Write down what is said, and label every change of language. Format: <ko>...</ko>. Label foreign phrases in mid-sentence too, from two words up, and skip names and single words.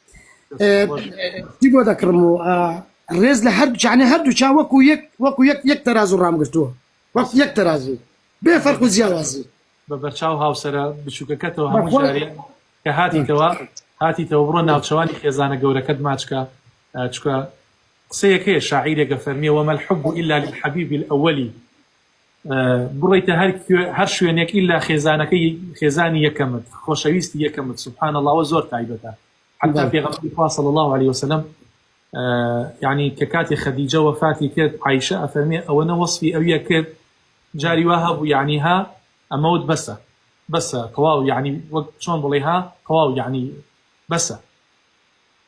<ckb>چی بۆ دەکڕم و ڕێز لە هەردوو چا وەکو یەک تەرازوو ڕامگرتووە، وەکو یەک تەرازوو بێ فەرق و جیاوازی. بە بەرچاو هاوسەرە بچووکەکەتەوە هەموو جارێ کە هاتیتەوە بڕۆ ناوچەوانی خێزانە گەورەکەت ماچکە. چکە قسەیەک هەیە شاعیرێکە فەرمیە</ckb> <ar>وەمە الحب إلا للحبيب الأول،</ar> <ckb>بڕیتە هەر شوێنێک ئیلا خێزانی یەکەمت، خۆشەویستی یەکەمت.</ckb> <ar>سبحان الله</ar> <ckb>ئەوە زۆر تایبەتە. حتى پێغەمبەری خوا</ckb> <ar>صلی الله عليه وسلم</ar> <ckb>یعنی کە کاتی خەدیجە وەفاتی کرد عایشە ئەفەرمێ ئەوەنە وەصفی ئەویە کرد جاری وا هەبوو یعنی ها ئەمەوت بەسە تەواو، یعنی وەک چۆن بڵێ ها تەواو، یعنی بەسە.</ckb>